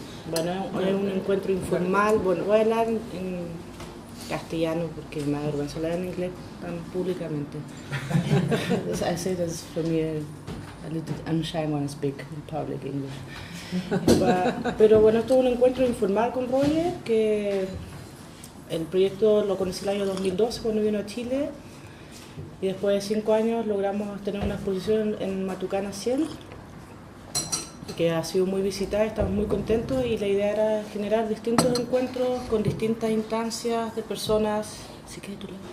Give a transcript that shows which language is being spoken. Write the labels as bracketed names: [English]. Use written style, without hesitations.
[Spanish] Bueno, hoy es un encuentro informal. Bueno, voy a hablar en castellano porque me da vergüenza hablar en inglés tan públicamente. [English] I say this for me a little unshy when I speak in public English. [Spanish] Pero bueno, esto es un encuentro informal con Roger, que el proyecto lo conocí el año 2012 cuando vino a Chile y después de 5 años logramos tener una exposición en Matucana 100 que ha sido muy visitada, estamos muy contentos y la idea era generar distintos encuentros con distintas instancias de personas, ¿sí que tú